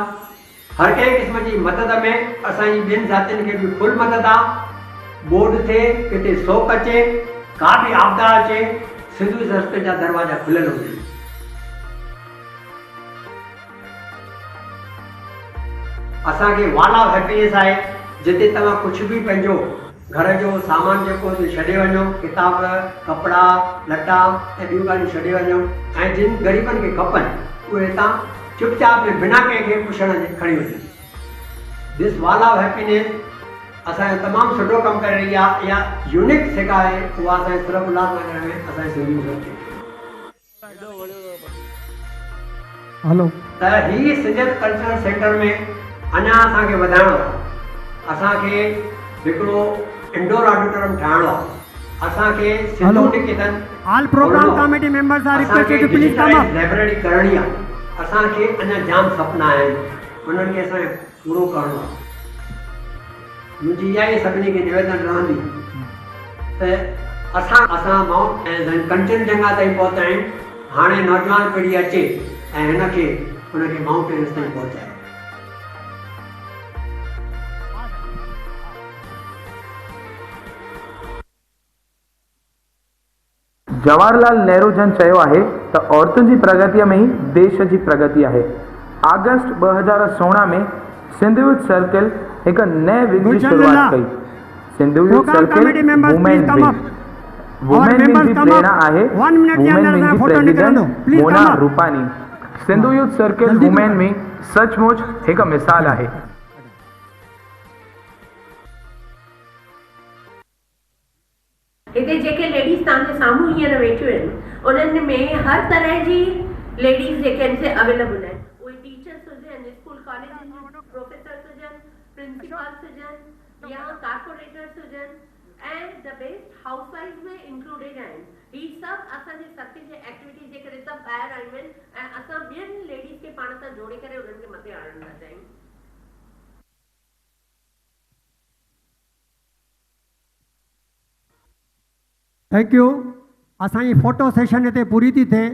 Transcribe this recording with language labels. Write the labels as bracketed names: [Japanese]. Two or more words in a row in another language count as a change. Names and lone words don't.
[Sindhi] हर कंहिं क़िस्म जी मदद में असांजी ॿियनि जातियुनि खे बि फुल मदद आहे। बोर्ड थिए, किथे सोक अचे, का बि आपदा अचे, सिंधु सर्किल जा दरवाजा खुलियल हूंदा आहिनि। असांखे [English] wall of happiness [Sindhi] आहे, जिते तव्हां कुझु बि पंहिंजो घर जो सामान जेको छॾे वञो, किताब, कपिड़ा, लटा ऐं ॿियूं ॻाल्हियूं छॾे वञो ऐं जिन ग़रीबनि खे खपनि उहे हितां चुपचाप में बिना कंहिंखे पुछण जे खणी वञनि। [English] this wall of happiness [Sindhi] असांजो तमामु सुठो कमु करे रही आहे। इहा यूनिक जेका आहे उहा असांजे सिर्फ़ु उल्हासनगर में असांजे सिंधी हलो त ही सिंधियत कल्चरल सेंटर में अञा असांखे वधाइणो आहे। असांखे हिकिड़ो [English] indoor auditorium [Sindhi] ठाहिणो आहे। असांखे सिंधु निकेतन [English] All program committee members are requested to please come up. [Sindhi] लाइब्रेरी करणी आहे। असांखे अञा जाम सपना आहिनि, उन्हनि खे असांखे पूरो करणो आहे। मुंहिंजी इहा ई सभिनी खे निवेदन रहंदी त असां माउंट ऐं कंचनजंगा ताईं पहुता आहियूं। हाणे नौजवान पीढ़ी अचे ऐं हुनखे माउंट एवरेस्ट ताईं पहुचाए। जवाहरलाल नेहरू जन चयो आहे त औरतुनि जी प्रगतिअ में ई देश जी प्रगति आहे। अगस्त 2016 में सिंधु यूथ सर्किल हिकु नए विंग जी शुरुआत कई। सिंधु यूथ सर्किल [English] women wing [Sindhi] जी प्रेरणा आहे वुमेन विंग जी प्रेसिडेंट मोना रूपानी। सिंधु यूथ सर्किल वुमेन विंग सचमुच हिकु मिसाल आहे। हिते जेके लेडीज़ तव्हांजे साम्हूं हींअर वेठियूं आहिनि, उन्हनि में हर तरह जी लेडीज़ जेके आहिनि से अवेलेबल आहिनि। उहे टीचर्स हुजनि, [English] school college [Sindhi] जूं प्रोफेसर्स हुजनि, प्रिंसिपल्स हुजनि या कॉर्पोरेटर्स हुजनि ऐं [English] the best house wife [Sindhi] में इंक्लूडेड आहिनि। ही सभु असांजे सर्किल जे एक्टिविटीज़ जे करे सभु ॿाहिरि आयूं आहिनि ऐं असां ॿियनि लेडीज़ खे पाण सां जोड़े करे उन्हनि खे मथे आणणु था चाहियूं। [English] Thank you. [Sindhi] असांजी [English] photo session [Sindhi] हिते पूरी थी थिए।